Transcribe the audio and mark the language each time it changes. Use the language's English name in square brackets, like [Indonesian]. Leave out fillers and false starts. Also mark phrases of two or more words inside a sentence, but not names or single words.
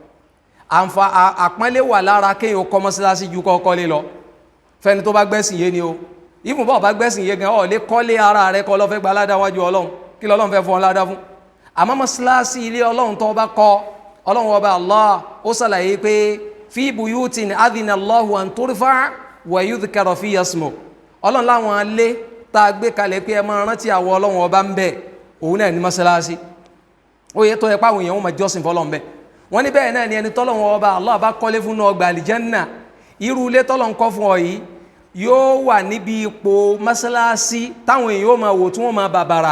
[Yoruba] Àpọ́nlé wà lára kéèyàn kọ́ mọ́sálásí ju kọ́ kọ́lé lọ, fẹ́ni tó bá gbẹ́sìn yé ni o. Ìfún bọ́ọ̀ bá gbẹ́sìn yé gan ọ̀ lè kọ́lé ara rẹ kọ́ lọ fẹ́ gba aládá wájú Ọlọ́run, kí lọ́lọ́run fẹ́ fún ọ ládá fún? Àmọ́ mọ́sálásí ilé Ọlọ́run tó bá kọ́, Ọlọ́run ọba Allah ó ṣàlàyé pé [Arabic] في بيوت أذن الله أن ترفع ويذكر فيها اسمه. [Yoruba] Ọlọ́run láwọn alé tá a gbé kalẹ̀ pé ẹ máa rántí àwọn Ọlọ́run ọba ń bẹ, òun náà ní mọ́sálásí. Ó yẹ tó yẹ páwọn èèyàn wọn máa jọ́sìn fọ́lọ́run bẹ. Wọ́n ní bẹ́ẹ̀ náà ni ẹni tọ́lọ́run ọba Allah bá kọ́lé fún ọgbà àlìjánnà, irú ilé tọ́lọ́run kọ́ fún ọ yìí yóò wà níbi ipò mọ́sálásí táwọn èèyàn ó máa wò tí wọ́n máa bàbàrà.